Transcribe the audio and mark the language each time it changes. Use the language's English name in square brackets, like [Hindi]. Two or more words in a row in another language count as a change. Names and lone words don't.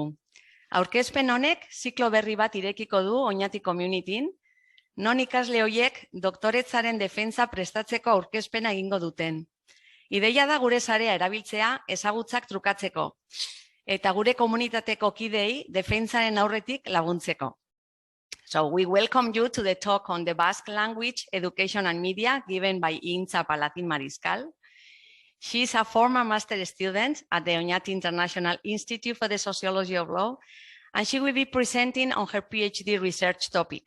[Basque] Aurkezpen honek ziklo berri bat irekiko du Oñati communityn, non ikasle horiek doktoretzaren defentsa prestatzeko aurkezpena egingo duten. Ideia da gure sarea erabiltzea ezagutzak trukatzeko, eta gure komunitateko kidei defentsaren aurretik laguntzeko. [English] So we welcome you to the talk on the Basque language, education and media given by Intza Palatin Mariscal. She is a former master student at the Oñati International Institute for the Sociology of Law, and she will be presenting on her PhD research topic.